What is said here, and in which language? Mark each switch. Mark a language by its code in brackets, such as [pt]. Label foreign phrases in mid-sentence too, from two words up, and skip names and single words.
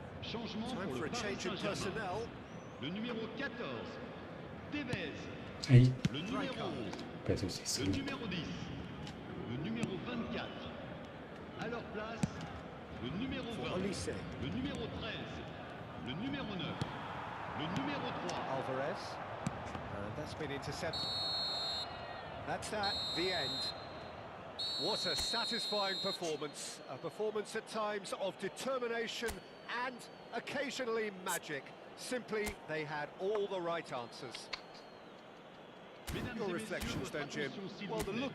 [fr] Changement [en] Time [fr] pour [en] for [fr] le [en] a [fr] Paris [en] change in [fr] Saint-Germain. [en] personnel. [fr] Le numéro 14, Tevez. [ko] 아이, [fr] Le numéro 11, [ko] 뺏을 수 [fr] le [ko] 있습니다. [fr] numéro 10, le numéro 24. À leur place, le numéro 20, Olise. le numéro 13, le numéro 9, le numéro 3. Alvarez. [en] That's been intercepted. That's that, the end. What a satisfying performance. A performance at times of determination and occasionally magic. Simply, they had all the right answers. [fr] Mesdames [en] Your [fr] et [en] reflections [fr] messieurs, [en] then, [fr] votre [en] Jim. [fr] attention, s'il [en] Well, [fr] vous [en] the [fr] plaît.